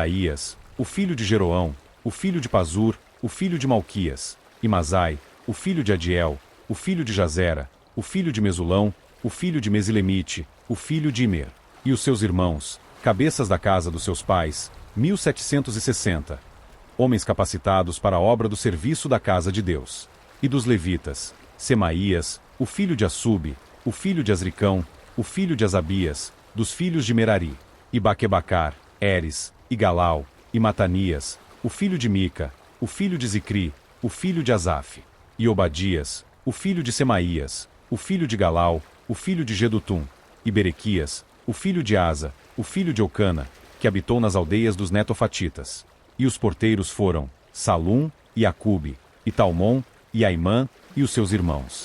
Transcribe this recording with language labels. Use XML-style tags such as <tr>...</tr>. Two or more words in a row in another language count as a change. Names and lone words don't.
<pt>E Adaías, o filho de Jeroão, o filho de Pazur, o filho de Malquias, e Masai, o filho de Adiel, o filho de Jazera, o filho de Mesulão, o filho de Mesilemite, o filho de Imer, e os seus irmãos, cabeças da casa dos seus pais, 1760. Homens capacitados para a obra do serviço da casa de Deus. E dos levitas, Semaías, o filho de Assub, o filho de Azricão, o filho de Asabias, dos filhos de Merari, e Baquebacar, Eres, e Galau, e Matanias, o filho de Mica, o filho de Zicri, o filho de Asaf, e Obadias, o filho de Semaías, o filho de Galau, o filho de Gedutum, e Berequias, o filho de Asa, o filho de Eucana, que habitou nas aldeias dos Netofatitas. E os porteiros foram Salum, e Acube, e Talmon, e Aimã, e os seus irmãos.</pt>